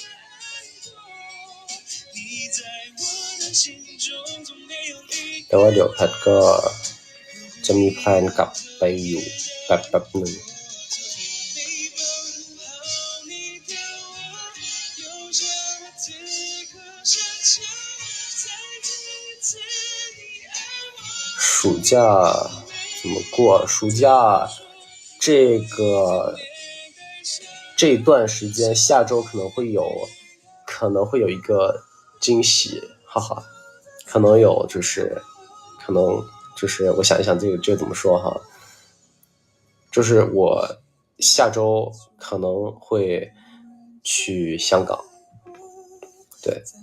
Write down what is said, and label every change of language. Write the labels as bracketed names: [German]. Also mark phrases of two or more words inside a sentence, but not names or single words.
[Thai] แต่ว่าเดี๋ยวแพทก็จะมีแพลนกลับไปอยู่แป๊บนึง [Chinese] 暑假怎么过？暑假这段时间，下周可能会有一个惊喜，哈哈，可能就是我想一想这怎么说哈，就是我下周可能会去香港，对。